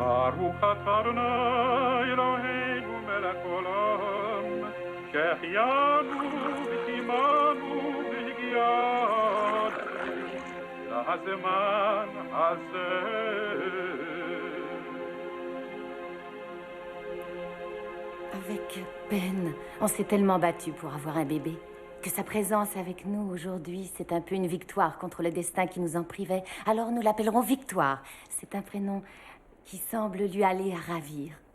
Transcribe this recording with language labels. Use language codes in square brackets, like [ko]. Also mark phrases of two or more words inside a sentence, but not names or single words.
[he] ברוך אתה אדוני אלוהינו מלך עולם, שהחיינו וקיימנו והגיענו לזמן הזה. [fr] Avec peine, on s'est tellement battu pour avoir un bébé que sa présence avec nous aujourd'hui, c'est un peu une victoire contre le destin qui nous en privait. Alors nous l'appellerons Victoire. C'est un prénom qui semble lui aller à ravir.